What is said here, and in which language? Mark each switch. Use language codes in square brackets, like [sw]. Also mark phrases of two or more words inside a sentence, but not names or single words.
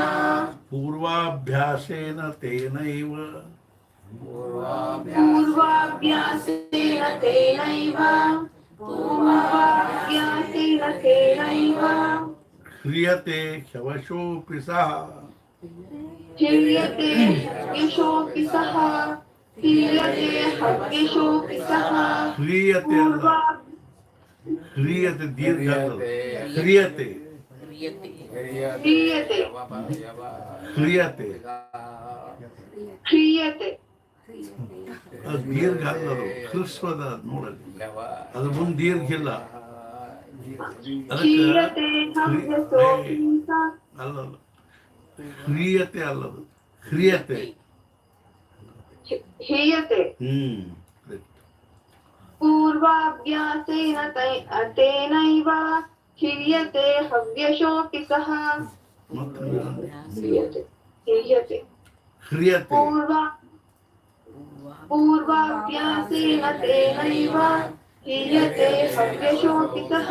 [sa] पूर्वाभ्यासेन तेनैव ह्रियते ह्यवशोऽपि सः ह्रियते दीर्घ ह्रियते [kn] ಅದು ದೀರ್ಘ ಅಲ್ಲ, ಅದು ಹ್ರಸ್ವದ ನೋಡಲಿ, ಅದು ಮುಂದೆ ದೀರ್ಘ ಇಲ್ಲ. ಅದಕ್ಕೆ ಅಲ್ಲ ಹ್ರಿಯತೆ ಅಲ್ಲದು ಹ್ರಿಯತೆ. [sa] पूर्वाभ्यासेन तेनैव ह्रियते हव्यशोऽपि सः पूर्वाभ्यासेन तेनैव ह्रियते हव्यशोऽपि सः